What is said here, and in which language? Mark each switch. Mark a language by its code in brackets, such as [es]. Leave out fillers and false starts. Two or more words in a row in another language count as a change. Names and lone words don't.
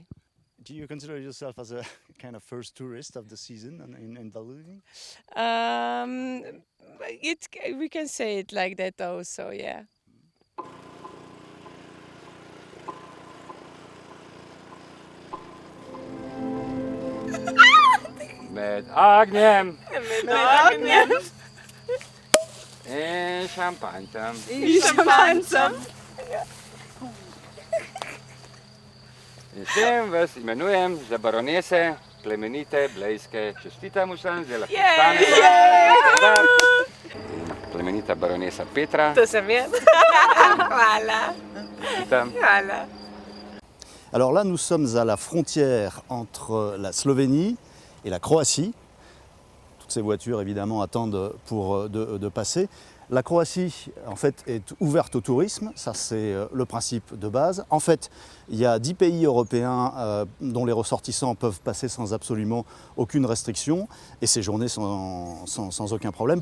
[en] Do you consider yourself as a kind of first tourist of the season in ballooning? We can say it like that also, yeah. [pl] Met ogniem! [sl] In šampanjcem. In s tem vas imenujem za baronese plemenite Blejske. Čestitam vsem, zdaj lahko stanete. Plemenita baronesa Petra. To sem jaz. Hvala. Čestitam. Hvala. [fr] Alors là, nous sommes à la frontière entre la Slovénie et la Croatie. Toutes ces voitures, évidemment, attendent pour de passer. La Croatie, en fait, est ouverte au tourisme, ça c'est le principe de base. En fait, il y a 10 pays européens dont les ressortissants peuvent passer sans absolument aucune restriction et séjourner sans aucun problème.